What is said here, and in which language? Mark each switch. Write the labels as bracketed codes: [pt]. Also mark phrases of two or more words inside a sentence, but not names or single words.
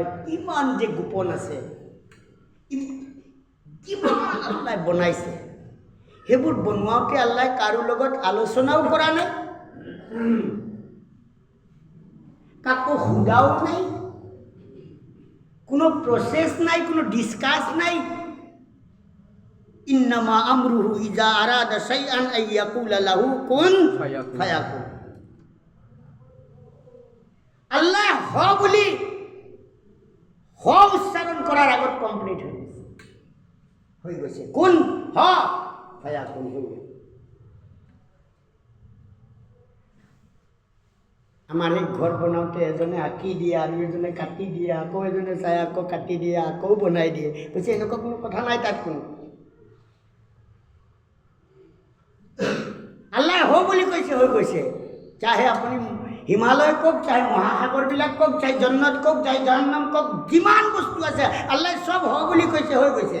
[as] কিমান যে গোপন আছে, কিমান আল্লাহ বনাইছে। সেইবোৰ বনোৱাওঁতে আল্লাহ কাৰো লগত আলোচনাও কৰা নাই, কাকো সোধাও নাই, কোনো প্ৰচেছ নাই, কোনো ডিছকাছ নাই। [ar] إنما أمره إذا أراد شيئا أن يقول له كن فيكون. [as] আল্লাহ হ বুলি হ উচ্চারণ করার আগত কমপ্লিট [bn] হয়ে গেছে, [as] কুন হ ফায়াকুন [bn] হয়ে গেছে। [as] আমাৰ এই ঘৰ বনাওঁতে এজনে আঁকি দিয়ে আৰু এজনে কাটি দিয়ে, আকৌ এজনে চাই আকৌ কাটি দিয়ে, আকৌ বনাই দিয়ে। কৈছে এনেকুৱা কোনো কথা নাই তাত কোনো। আল্লাহ হওঁ বুলি কৈছে, হৈ গৈছে। চাহে আপুনি হিমালয় কওক, চাহে মহাসাগৰবিলাক কওক, চাহে জন্নত কওক, চাহে জাহান্নাম কওক, যিমান বস্তু আছে আল্লাহ চব হ বুলি কৈছে, হৈ গৈছে।